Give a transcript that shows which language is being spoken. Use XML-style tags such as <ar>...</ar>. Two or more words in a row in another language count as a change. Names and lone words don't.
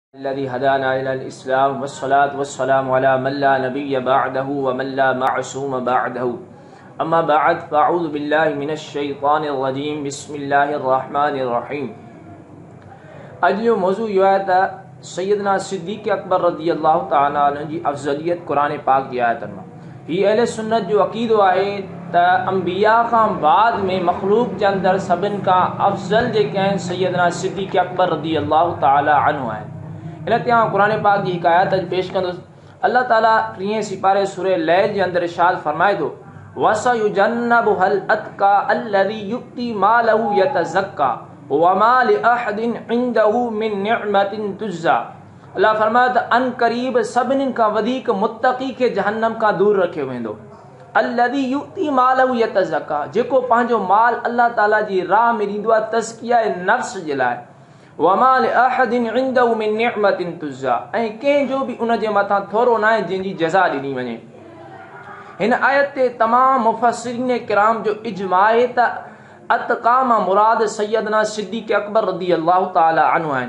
<ar>الذي هدانا إلى الإسلام والصلاة والسلام على من لا نبي بعده ومن لا معصوم بعده أما بعد فأعوذ بالله من الشيطان الرجيم بسم الله الرحمن الرحيم</ar> <sd>अॼु जो मौज़ू इहो आहे त सैयदना सिद्दीक़ अकबर रज़ी अल्लाह तआला अन्हु जी अफ़ज़लियत क़ुरान पाक जी आयतनि मां। हीउ अहले सुन्नत जो अक़ीदो आहे त अंबिया खां बाद में मख़लूक़ जे अंदरि सभिनि खां अफ़ज़ल जेके आहिनि सैयदना सिद्दीक़ अकबर</sd> <ar>رضي الله تعالى عنه</ar> <sd>आहिनि। इन ते आउं क़ुरान पाक जी हिकु आयत अॼु पेश कंदुसि। अल्लाह ताला 3 सिपारे सूरह लैल जे अंदरि इरशाद फरमाए थो</sd> <ar>وسيجنبها الأتقى الذي يؤتي ماله يتزكى وما لأحد عنده من نعمة تجزى.</ar> <sd>अल्लाह फरमाए त अन क़रीब सभिनी खां वधीक मुत्तक़ी खे जहन्नम खां दूर रखियो वेंदो।</sd> <ar>الذي يؤتي ماله يتزكى,</ar> <sd>जेको पंहिंजो माल अल्लाह ताला जी राह में ॾींदो आहे तज़किया नफ़्स जे लाइ।</sd> <ar>وما لأحد عنده من نعمة تجزى,</ar> <sd>ऐं कंहिंजो बि उन जे मथां थोरो न आहे जंहिंजी जज़ा ॾिनी वञे। हिन आयत ते तमामु मुफ़स्सिरीन किराम जो इजमा आहे त अतक़ा मां मुराद सैयदना सिद्दीक़ अकबर</sd> <ar>رضي الله تعالى عنه</ar> <sd>आहिनि।</sd>